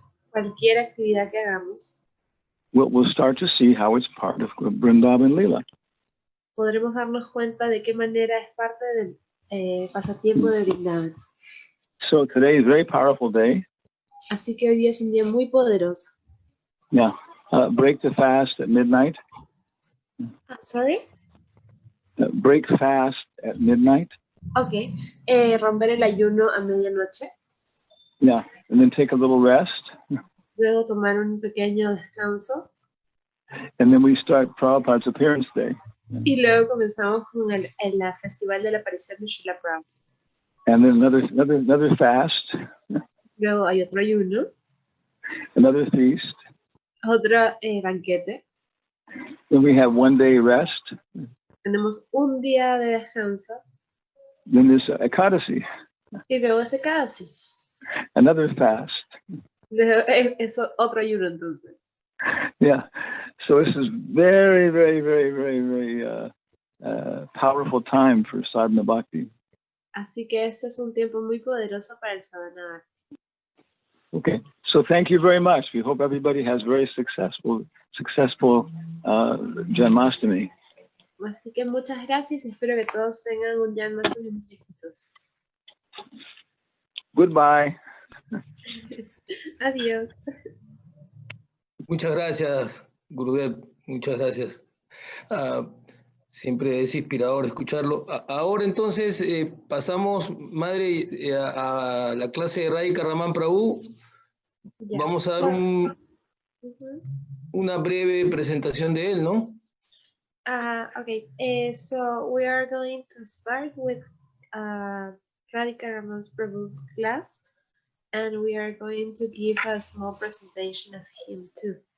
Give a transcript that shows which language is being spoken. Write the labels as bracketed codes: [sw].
[es] cualquier actividad que hagamos, [en] we'll start to see how it's part of Vrindavan Leela. [es] podremos darnos cuenta de qué manera es parte del pasatiempo de Vrindavan. [en] So today is a very powerful day. [es] Así que hoy día es un día muy poderoso. [en] Yeah. Break the fast at midnight. I'm sorry? Break fast at midnight. Ok. [es] Romper el ayuno a medianoche. [en] Yeah. And then take a little rest. [es] Luego tomar un pequeño descanso. [en] And then we start Prabhupada's appearance day. [es] Y luego comenzamos con el festival de la aparición de Srila Prabhupada. [en] And then another fast. [es] Luego hay otro ayuno. [en] Another feast. [es] Otro banquete. [en] Then we have 1 day rest. [es] Tenemos un día de descanso. [en] Then there's Ekadasi. [es] Y luego es Ekadasi. [en] Another fast. [es] Luego es otro ayuno entonces. [en] Yeah. So this is very, very, very, very, very powerful time for sadhana bhakti. [es] Así que este es un tiempo muy poderoso para el sadhana bhakti. [en] Okay. So thank you very much. We hope everybody has very successful Janmastami. [es] Así que muchas gracias y espero que todos tengan un Janmastami muy exitoso. [en] Goodbye. [es] Adiós. Muchas gracias, Gurudev. Muchas gracias. Siempre es inspirador escucharlo. Ahora entonces pasamos, madre, a la clase de Radhika Raman Prabhu. Ya. Vamos a dar una breve presentación de él, ¿no? [en] Okay. So we are going to start with Radhika Raman Prabhu's class, and we are going to give a small presentation of him too.